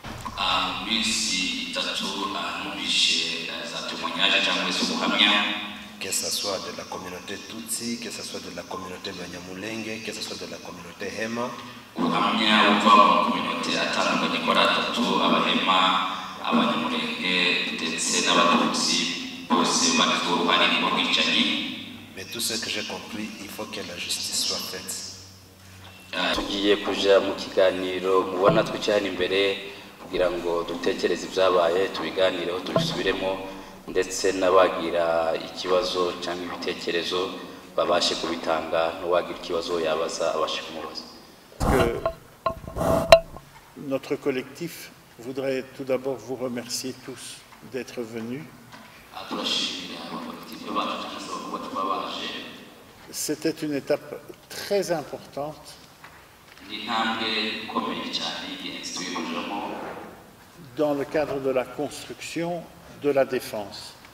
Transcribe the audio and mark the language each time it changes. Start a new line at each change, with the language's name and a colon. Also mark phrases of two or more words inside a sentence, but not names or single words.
French: Que ce soit de la communauté Tutsi, que ce soit de la communauté Banyamulenge, que ce soit de la communauté Hema. Mais tout ce que j'ai compris, il faut que la justice soit faite.
Kinyarwanda: Tugiye kuja mu kiganiro mubona twicana imbere kugira ngo dutekereze ibyabaye tubiganireho tubisubiremo ndetse n'abagira ikibazo cyangwa ibitekerezo babashe kubitanga n'uwagira ikibazo yabaza abashe kumubaza.
French: Notre collectif voudrais tout d'abord vous remercier tous d'être venus. C'était une étape très importante dans le cadre de la construction de la défense.